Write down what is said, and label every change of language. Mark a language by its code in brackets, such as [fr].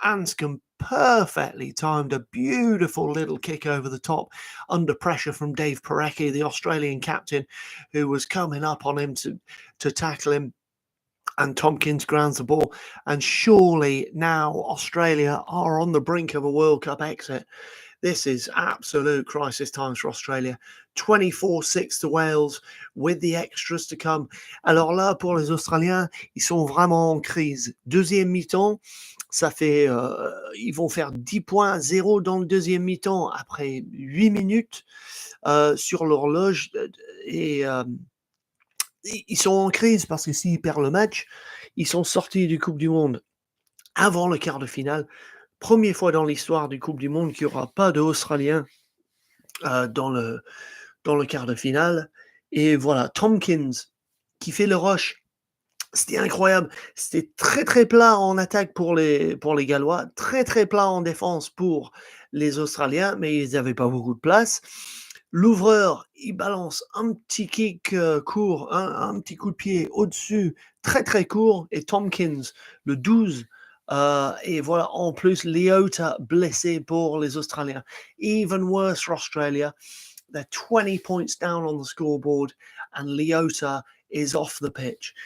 [en] Anscombe perfectly timed a beautiful little kick over the top under pressure from Dave Parecki, the Australian captain, who was coming up on him to tackle him. And Tompkins grounds the ball. And surely now Australia are on the brink of a World Cup exit. This is absolute crisis times for Australia. 24-6 to Wales with the extras to come. [fr] Alors là, pour les Australiens, ils sont vraiment en crise. Deuxième mi-temps, ça fait... ils vont faire 10 points à 0 dans le deuxième mi-temps après 8 minutes sur l'horloge. Et ils sont en crise parce que s'ils perdent le match, ils sont sortis du Coupe du Monde avant le quart de finale. Première fois dans l'histoire du Coupe du Monde qu'il n'y aura pas d'Australiens dans le quart de finale. Et voilà, Tompkins qui fait le rush. C'était incroyable. C'était très, très plat en attaque pour les Gallois, très, très plat en défense pour les Australiens, mais ils n'avaient pas beaucoup de place. L'ouvreur, il balance un petit kick court, un petit coup de pied au-dessus, très, très court. Et Tompkins, le 12, et voilà, en plus, Leota blessé pour les Australiens. [en] Even worse for Australia. They're 20 points down on the scoreboard, and Leota is off the pitch.